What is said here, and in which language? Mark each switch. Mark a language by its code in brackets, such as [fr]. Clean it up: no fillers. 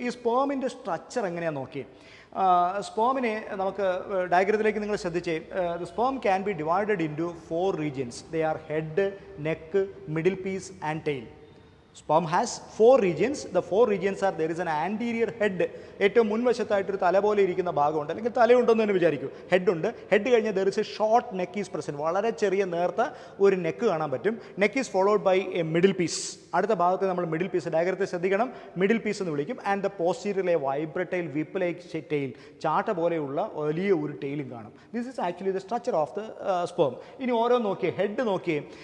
[ml] ഈ സ്പേമിൻ്റെ സ്ട്രക്ചർ എങ്ങനെയാണെന്ന് നോക്കി. സ്പേമിനെ നമുക്ക് ഡയഗ്രത്തിലേക്ക് നിങ്ങൾ ശ്രദ്ധിച്ചേ. [en] Sperm can be divided into 4 regions. They are head, neck, middle piece and tail. Sperm has 4 regions. The 4 regions are, there is an anterior head. [ml] ഏറ്റവും മുൻവശത്തായിട്ടൊരു തല പോലെ ഇരിക്കുന്ന ഭാഗമുണ്ട്, അല്ലെങ്കിൽ തലയുണ്ടെന്ന് തന്നെ വിചാരിക്കും. ഹെഡ് ഉണ്ട്. ഹെഡ് കഴിഞ്ഞാൽ [en] there is a short neck is present. [ml] വളരെ ചെറിയ നേർത്ത ഒരു നെക്ക് കാണാൻ പറ്റും. [en] Neck is followed by a middle piece. [ml] അടുത്ത ഭാഗത്ത് നമ്മൾ മിഡിൽ പീസ്, ഡയഗ്രത്തെ ശ്രദ്ധിക്കണം, മിഡിൽ പീസ് എന്ന് വിളിക്കും. [en] and the പോസ്റ്റീരിയറിലെ vibratile whip like tail, [ml] ചാട്ട പോലെയുള്ള വലിയ ഒരു ടെയിലും കാണും. [en] This is actually the structure of the sperm. [ml] ഇനി ഓരോ നോക്കിയേ, ഹെഡ് നോക്കിയേ.